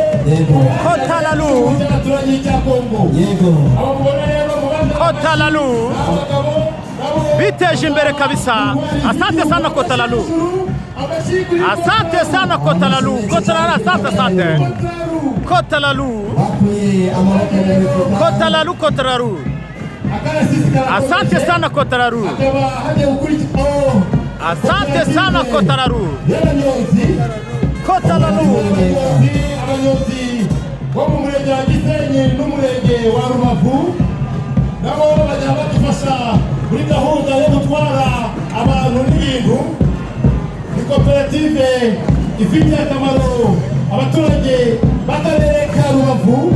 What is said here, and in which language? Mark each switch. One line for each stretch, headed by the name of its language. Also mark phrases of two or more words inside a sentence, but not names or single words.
Kinyarwanda: Kotalalu Kotalalu biteje imbere kabisa.
Swahili: Asante sana Kotalalu, asante sana Kotalalu, Kotalalu, asante Kotalalu, Kotalalu, Kotalalu, asante sana Kotalalu, asante sana Kotalalu, Kotalalu.
Kinyarwanda: Abanyozi bo mu murenge wa Gisenyi n'umurenge wa Rubavu nabo bajya badufasha muri gahunda yo gutwara abantu n'ibintu. Ni koperative ifitiye akamaro abaturage b'akarere ka Rubavu.